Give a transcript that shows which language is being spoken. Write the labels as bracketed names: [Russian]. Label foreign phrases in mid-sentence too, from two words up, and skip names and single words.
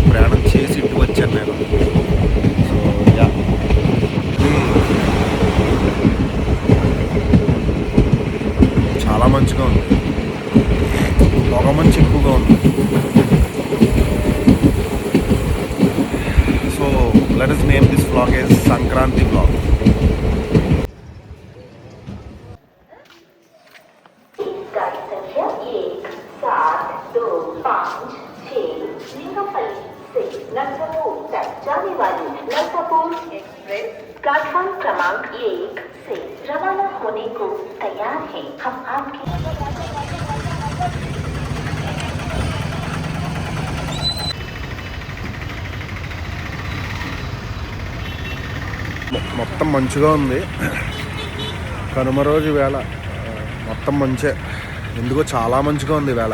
[Telugu] ప్రయాణం చేసి ఇంటికి వచ్చాను నేను. సో చాలా మంచిగా ఉంది, పొగ మంచి ఎక్కువగా ఉంది. [English] so let us name this vlog as Sankranti vlog. [Hindi] जाने वाली नलसापुर एक्सप्रेस प्लेटफॉर्म क्रमांक 1 से रवाना होने को तैयार है। हम आपके [Telugu] మొత్తం మంచిగా ఉంది. కనుమ రోజు వేళ మొత్తం మంచే, ఎందుకో చాలా మంచిగా ఉంది వేళ.